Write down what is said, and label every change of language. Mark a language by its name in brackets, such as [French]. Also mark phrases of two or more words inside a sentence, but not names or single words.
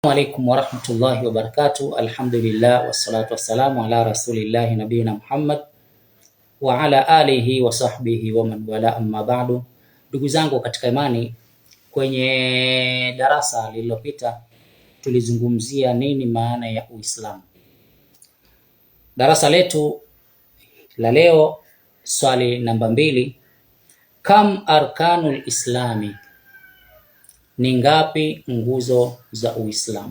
[Arabic] السلام عليكم ورحمة الله وبركاته. الحمد لله والصلاة والسلام على رسول الله نبينا محمد وعلى آله وصحبه ومن والاه أما بعد. [Swahili] Ndugu zangu katika imani, kwenye darasa lililopita tulizungumzia nini maana ya Uislamu. Darasa letu la leo, swali namba 2, [Arabic] كم أركان الإسلام, [Swahili] ni ngapi nguzo za Uislamu?